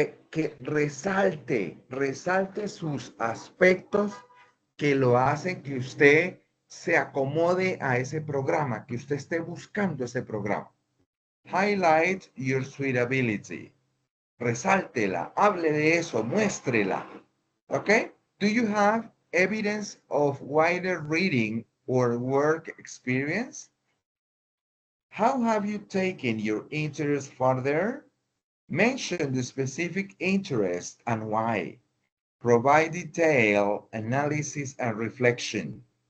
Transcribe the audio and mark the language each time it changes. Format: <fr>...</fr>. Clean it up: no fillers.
<es>Que resalte sus aspectos que lo hacen que usted se acomode a ese programa, que usted esté buscando ese programa.</es> <en>Highlight your suitability.</en> <es>Resáltela, hable de eso, muéstrela.</es> <en>Okay? Do you have evidence of wider reading or work experience? How have you taken your interest further? Mention the specific interest and why. Provide detail, analysis, and reflection.</en>